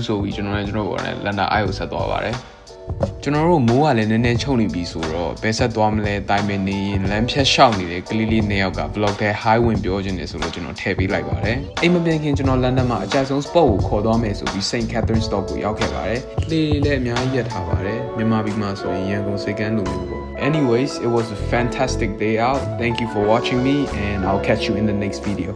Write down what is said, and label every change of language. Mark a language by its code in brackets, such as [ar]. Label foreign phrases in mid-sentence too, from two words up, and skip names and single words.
[my] ဆိုပြီးကျွန်တော်တို့လန်ဒန်အိုက်ကိုဆက်သွားပါတယ်ကျွန်တော်တို့မိုးကလည်းနည်းနည်းချုံနေပြီဆိုတော့ဘယ်ဆက်သွားမလဲတိုင်ပင်နေရင်လမ်းဖြတ်ရှောက်နေတဲ့ကလေးလေးနှစ်ယောက်က vlog ထဲ high ဝင်ပြောချင်တယ်ဆိုတော့ကျွန်တော်ထည့်ပေးလိုက်ပါတယ်အိမ်မပြန်ခင်ကျွန်တော်လန်ဒန်မှာအကြိုက်ဆုံး spot ကိုခေါ်သွားမယ်ဆိုပြီး St Catherine Stop ကိုရောက်ခဲ့ပါတယ်လှေလည်းအများကြီးရထားပါတယ်မြန်မာပြည်မှာဆိုရင်ရန်ကုန်စိတ်ကမ်းလိုမျိုးပေါ့ [en] Anyways, it was a fantastic day out. Thank you for watching me and I'll catch you in the next video.